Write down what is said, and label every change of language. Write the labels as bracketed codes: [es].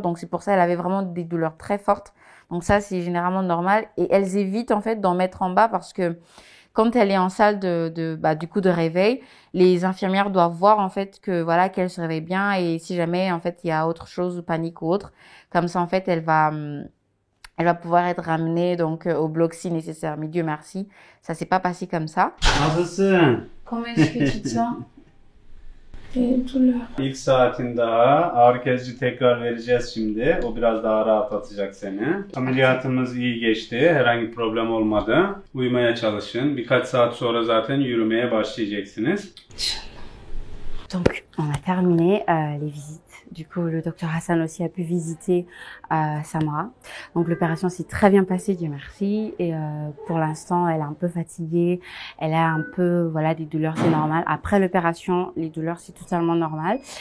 [fr] Donc c'est pour ça qu'elle avait vraiment des douleurs très fortes. Donc ça c'est généralement normal et elles évitent en fait d'en mettre en bas parce que quand elle est en salle du coup de réveil, les infirmières doivent voir en fait que voilà qu'elle se réveille bien et si jamais en fait il y a autre chose ou panique ou autre, comme ça en fait elle va pouvoir être ramenée donc au bloc si nécessaire. Mais Dieu merci, ça s'est pas passé comme ça. [tr] Nasılsın? [fr] Comment est-ce que tu te sens? Douleur. [tr] İlk saatin daha ağrı kesici tekrar vereceğiz şimdi. O biraz daha rahatlatacak seni. Ameliyatımız iyi geçti. Herhangi bir problem olmadı. Uyumaya çalışın. Birkaç saat sonra zaten yürümeye başlayacaksınız. [fr] Donc, on a terminé les visites. Du coup, le docteur Hassan aussi a pu visiter Samra. Donc, l'opération s'est très bien passée, Dieu merci. Et pour l'instant, elle est un peu fatiguée. Elle a un peu, voilà, des douleurs, c'est normal. Après l'opération, les douleurs, c'est totalement normal.